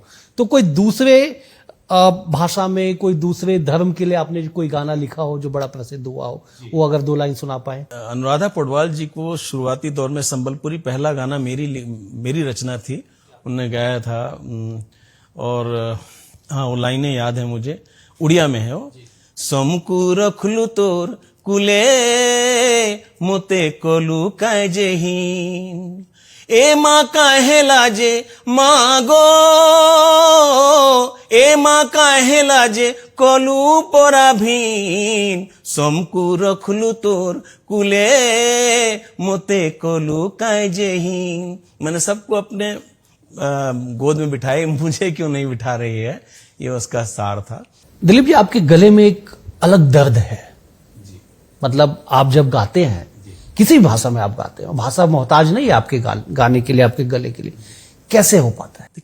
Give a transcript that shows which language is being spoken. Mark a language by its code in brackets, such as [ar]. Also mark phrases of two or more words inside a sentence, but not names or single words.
[hi] तो कोई दूसरे भाषा में, कोई दूसरे धर्म के लिए आपने कोई गाना लिखा हो जो बड़ा प्रसिद्ध हुआ हो, वो अगर 2 लाइन सुना पाए। अनुराधा पौडवाल जी को शुरुआती दौर में संबलपुरी पहला गाना मेरी रचना थी, उन्होंने गाया था। और हाँ, वो लाइनें याद है मुझे, उड़िया में है वो, [spv] समकू रखलू तोर कुले मोते कोलू काय जेहीन, ए माँ काहे लाजे मागो, ए माँ काहे लाजे कोलू पोरा भीन, समकू रखलू तोर कुले मोते कोलू काय जेहीन। [hi] मैंने सबको अपने गोद में बिठाए, मुझे क्यों नहीं बिठा रही है, ये उसका सार था। दिलीप जी, आपके गले में एक अलग दर्द है, मतलब आप जब गाते हैं, किसी भाषा में आप गाते हैं, भाषा मोहताज नहीं है आपके गाने के लिए, आपके गले के लिए, कैसे हो पाता है?